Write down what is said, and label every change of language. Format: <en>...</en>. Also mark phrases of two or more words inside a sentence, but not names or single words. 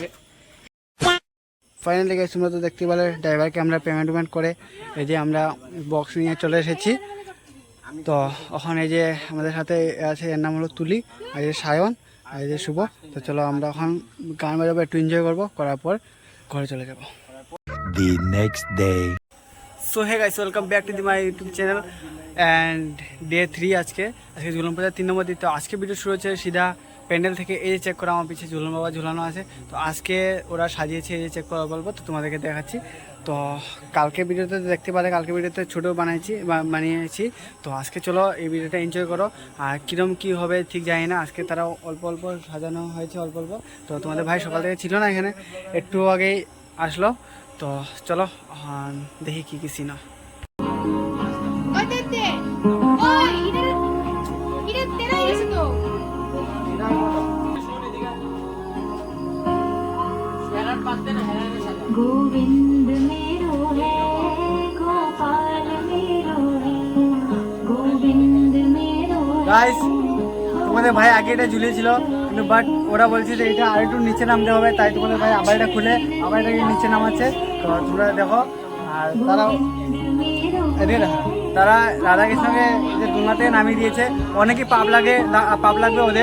<en>Finally guys,</en> <bn>তোমরা তো দেখতে পেলে ড্রাইভারকে আমরা পেমেন্ট করে এই যে আমরা বক্স নিয়ে চলে এসেছি। তো এখন এই যে আমাদের সাথে আছে, এর নাম হলো তুলি, আর এই যে সায়ন, আর এই যে শুভ। তো চলো আমরা এখন গান বাজাবো, একটু এনজয় করবো, করার পর ঘরে চলে যাবো।</bn> <en>The next day. So hey guys, welcome back to my YouTube channel and day 3</en> <bn>আজকে ঝুলন পূজার 3 নম্বর দিন। তো আজকে ভিডিও শুরু হচ্ছে সিধা প্যান্ডেল থেকে। এই যে চেক করা, আমার পিছিয়ে ঝুলন বাবা ঝুলানো আছে। তো আজকে ওরা সাজিয়েছে, এই যে চেক করা বলবো, তো তোমাদেরকে দেখাচ্ছি। তো কালকে ভিডিওতে দেখতে পারে, কালকে ভিডিওতে ছোটো বানিয়েছি। তো আজকে চলো এই ভিডিওটা এনজয় করো। আর কীরকম কী হবে ঠিক জানি না, আজকে তারা অল্প অল্প সাজানো হয়েছে, অল্প অল্প। তো তোমাদের ভাই সকাল থেকে ছিল না এখানে, একটু আগেই আসলো। তো চলো দেখি কি সিনা।</bn> <hi>गोविंद मेरो है गोपाल मेरो है गोविंद मेरो</hi> <bn>গাইস, তোমাদের ভাই আগে এটা ঝুলিয়েছিল কিন্তু বাট ওরা বলছে যে এটা আর একটু নিচে নামতে হবে, তাই তোমাদের ভাই আবার এটা খুলে আবার এটাকে নিচে নামাচ্ছে। তো তোমরা দেখো। আর তারা রাধাকৃষ্ণকে যে দুলনা থেকে নামিয়ে দিয়েছে। অনেকই পাপ লাগবে ওদের।</bn>